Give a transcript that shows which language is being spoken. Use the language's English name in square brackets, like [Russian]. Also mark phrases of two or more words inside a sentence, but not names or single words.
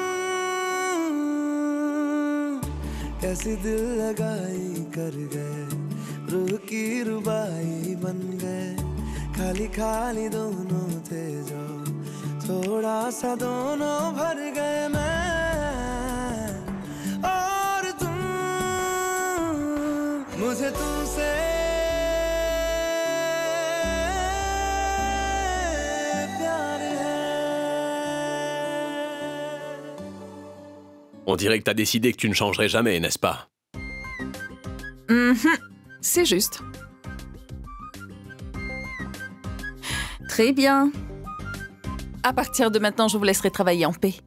[Hindi] कैसी दिल लगाई कर गए, रूह की रुबाई बन गए, खाली खाली दोनों थे जो थोड़ा सा दोनों भर गए मैं और तुम। मुझे तुमसे प्यार है। [French] On dirait que t'as décidé que tu ne changerais jamais, n'est-ce pas? C'est juste. Très bien. À partir de maintenant, je vous laisserai travailler en paix.